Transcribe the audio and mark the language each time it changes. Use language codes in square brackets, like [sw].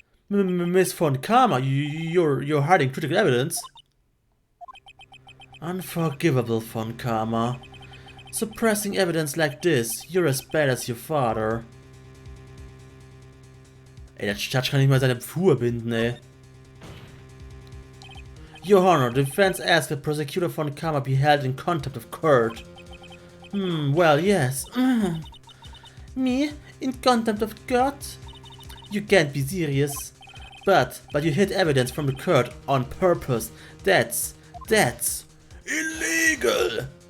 [en] Miss Von Karma, you're hiding critical evidence? Unforgivable, Von Karma. Suppressing evidence like this, you're as bad as your father. [de] Ey, der Judge kann nicht mal seine Pfuhr binden, ey. [en] Your Honor, the defense asks that Prosecutor von Karma be held in contempt of court. Well, yes. Me? In contempt of court? You can't be serious. But you hid evidence from the court on purpose. That's illegal!